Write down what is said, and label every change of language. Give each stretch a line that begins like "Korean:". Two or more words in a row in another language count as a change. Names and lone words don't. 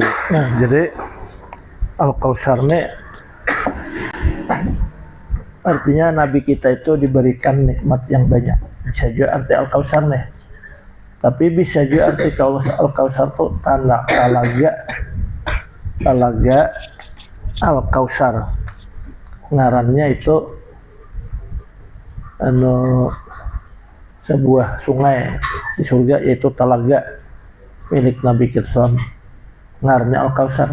Indonesian: Nah, jadi Al-Kautsar ini artinya Nabi kita itu diberikan nikmat yang banyak. Bisa juga arti Al-Kautsar nih. Tapi bisa juga arti Al-Kautsar itu talaga Al-Kautsar. Ngarannya itu sebuah sungai di surga, yaitu talaga milik Nabi kita. Ngarannya Al-Kautsar.